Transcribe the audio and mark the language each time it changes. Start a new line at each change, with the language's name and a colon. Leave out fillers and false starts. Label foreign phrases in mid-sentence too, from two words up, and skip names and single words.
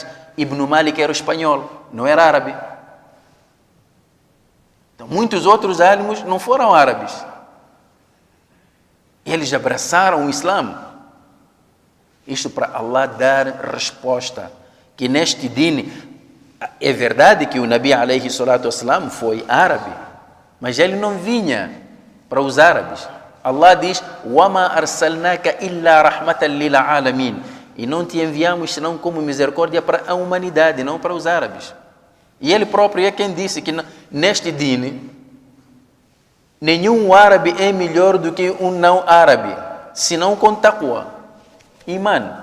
Portuguese: Ibn Malik era espanhol, não era árabe. Então, muitos outros álamos não foram árabes. Eles abraçaram o Islã. Isto para Allah dar resposta. Que neste din, é verdade que o Nabi
Arabic: alayhi salatu wassalam
Portuguese: foi árabe, mas ele não vinha para os árabes. Allah diz:
Arabic: وَمَا أَرْسَلْنَاكَ إِلَّا رَحْمَةً لِلْعَالَمِينَ.
Portuguese: E não te enviamos senão como misericórdia para a humanidade, não para os árabes. E ele próprio é quem disse que neste din, nenhum árabe é melhor do que um não árabe, senão com taqwa, iman.